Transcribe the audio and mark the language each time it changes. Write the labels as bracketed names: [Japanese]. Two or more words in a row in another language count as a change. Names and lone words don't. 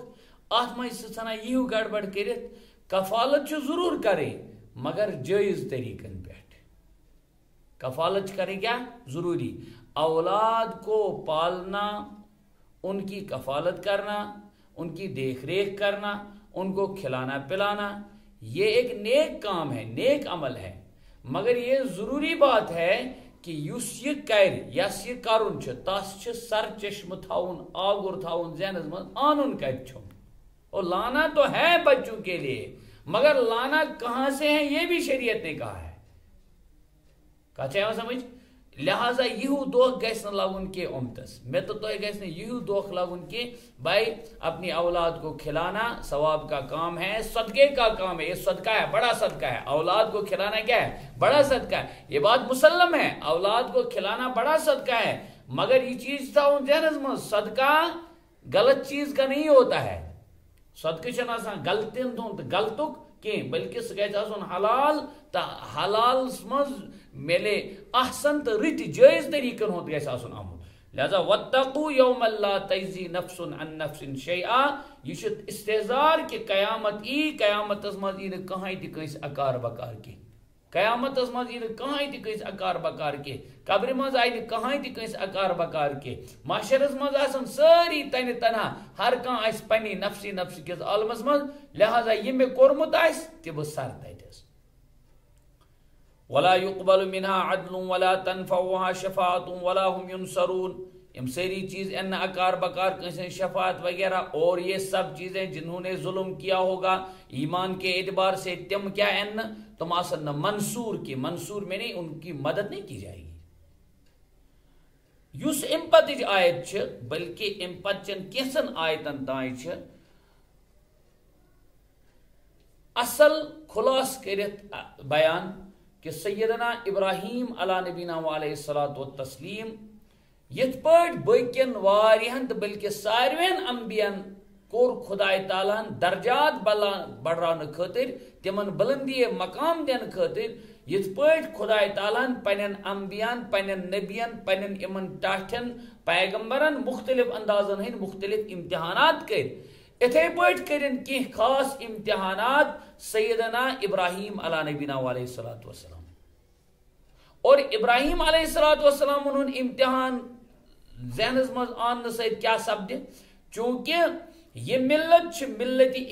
[Kashmiri] اتھ منٛز چھِ ژھٕنان یِہِو گڑبڑ کٔرِتھ. کفالت چھُ ضروٗر کرٕنۍ مگر جٲیز طریقن پٮ۪ٹھ. کفالت چھِ کرٕنۍ کیٛاہ ضروٗری. [Urdu] اولاد کو پالنا، ان کی کفالت کرنا، ان کی دیکھ ریکھ کرنا، ان کو کھلانا پلانا، یہ ایک نیک کام ہے، نیک عمل ہے، مگر یہ ضروری بات ہے کہ [Kashmiri] یُس یہ کر یس یہ کرُن چھُ تس چھُ سر چشمہ تھاؤن، آگُر تھاؤن ذہنس منٛز آنُن کتہِ چھُم. [Urdu] اور لانا تو ہے بچوں کے لیے مگر لانا کہاں سے ہے یہ بھی شریعت نے کہا ہے. [Kashmiri] کتھ چھا یِوان سمجھ؟ لہذا یہو دھوکہ گژھِ نہٕ لگُن کینٛہہ اُمتس. مےٚ تہٕ تۄہہِ گژھِ نہٕ یہو دھوکہ لگُن کینٛہہ [Urdu] بھائی اپنی اولاد کو کھلانا ثواب کا کام ہے، صدقے کا کام ہے، یہ صدقہ ہے، بڑا صدقہ ہے. اولاد کو کھلانا کیا ہے؟ بڑا صدقہ ہے. یہ بات مسلم ہے، اولاد کو کھلانا بڑا صدقہ ہے، مگر یہ چیز [Kashmiri] تھاؤن ذہنس منٛز [Urdu] صدقہ غلط چیز کا نہیں ہوتا ہے. [Kashmiri] صدقہ چھنہٕ آسان غلطین ہُنٛد تہٕ غلطُک کینٛہہ بلکہ سُہ گژھِ آسُن حلال تہٕ حلالس منٛز ملے احسن تہٕ رٕتۍ جٲیز طریقن ہُنٛد گژھِ آسُن آمُت. [Arabic] لہذا واتقوا یوما لا تجزی نفس عن نفس شیئا، [Kashmiri] یہ چھُ استحضار کہ قیامت ای، قیامتس منٛز ای نہٕ کٕہٕنۍ تہِ کٲنٛسہِ اکار بکار کینٛہہ، قیامتس منٛز ای نہٕ کٕہٕنۍ تہِ کٲنٛسہِ اکار بکار کینٛہہ، قبرِ منٛز آیہِ نہٕ کٕہٕنۍ تہِ کٲنٛسہِ اکار بکار کینٛہہ، محشرس منٛز آسن سٲری تنہِ تنہا، ہر کانٛہہ آسہِ پننہِ نفسی نفسی کِس عالمس منٛز. لہذا یہِ مےٚ کوٚرمُت آسہِ تہِ بہٕ سر تتٮ۪س. [Arabic] ولا يقبل منها عدل ولا تنفعها شفاعة ولا هم ينصرون. [Kashmiri] یم ساری چیز ان اکار بکار [Urdu] کسی شفاعت وغیرہ اور یہ سب چیزیں جنہوں نے ظلم کیا ہوگا ایمان کے اعتبار سے تم کیا ان تم آسن منصور کی، منصور میں نہیں ان کی مدد نہیں کی جائے گی. [Kashmiri] یس امپتج آیت چھ بلکہ امپتچن کیسن آیتن تائیں چھ اصل خلاص کرت بیان کہ سیدنا ابراہیم علیہ [Arabic] نبینا علیہ الصلوۃ والتسلیم [Kashmiri] یت پٲٹھۍ باقین واریاہن تہٕ بلکہ ساروین انبیاءن کور خدائے تعالیٰ درجات بڑھاونہٕ خٲطر، تمن بلندی مقام دِنہٕ خٲطر، یت پٲٹھۍ خدائے تعالیٰ پنن انبیاءن، پنن نبیَن، پنن یمن ٹاٹھن پیغمبرن مختلف اندازن ہند مختلف امتحانات کر، اتھے پٲٹھۍ کرن کینٛہہ خاص امتحانات سیدنا ابراہیم علیہ [Arabic] نبینا علیہ الصلوۃ والسلام. [Kashmiri] اور ابراہیم [Arabic] علیہ الصلوۃ والسلام [Kashmiri] ہُنٛد امتحان ذہنس منٛز آنہٕ سۭتۍ کیٛاہ سپدِ؟ چونکہ یہ ملت چھ ملت